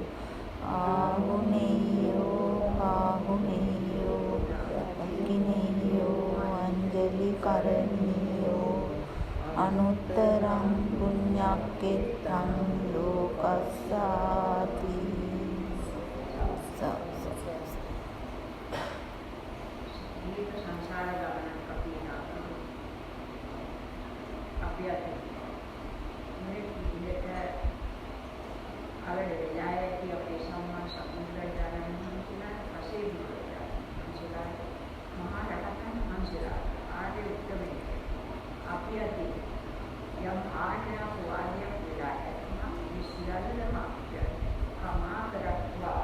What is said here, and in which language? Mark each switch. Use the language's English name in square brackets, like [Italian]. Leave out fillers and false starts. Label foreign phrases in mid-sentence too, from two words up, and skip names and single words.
[Pali] ආහුනේයෝ පාහුනේයෝ අක්ඛිනේයෝ අංජලි කරණීයෝ අනුත්තරං පුඤ්ඤක්ඛෙත්තං ලෝකස්සාති [Sinhala] සංසාර ගමනක් අපි අද මේ විදිහට අවල වෙලා ඇති අපේ සම්මා සම්බුද්ධයන් වහන්සේලා පසේ විදිහට මහා රහතන් වහන්සේලා ආදී උත්තමයි අපි අද යම් ආඥා වාදියක් වෙලා ඇතිනම් මේ සියල්ලම අපිට කමා කරත්වා